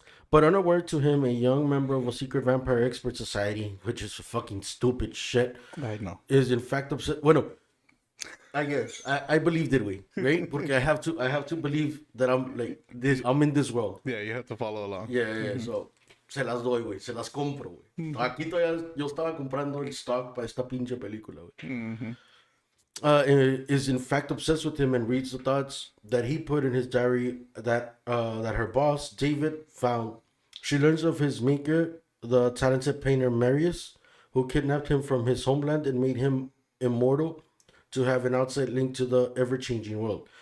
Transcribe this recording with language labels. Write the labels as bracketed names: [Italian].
[English] But unaware to him, a young member of a secret vampire expert society, which is fucking stupid shit, I know. is in fact upset. [Spanish] Bueno, [English] I guess I believed it, way right? Porque I have to believe that I'm like this. I'm in this world. Yeah, you have to follow along. [Spanish] Yeah. So se las doy, güey. Se las compro, güey. Aquí todavía yo estaba comprando el stock para esta pinche película, güey. [English] Is in fact obsessed with him and reads the thoughts that he put in his diary that her boss David found. She learns of his maker, the talented painter Marius, who kidnapped him from his homeland and made him immortal to have an outside link to the ever-changing world.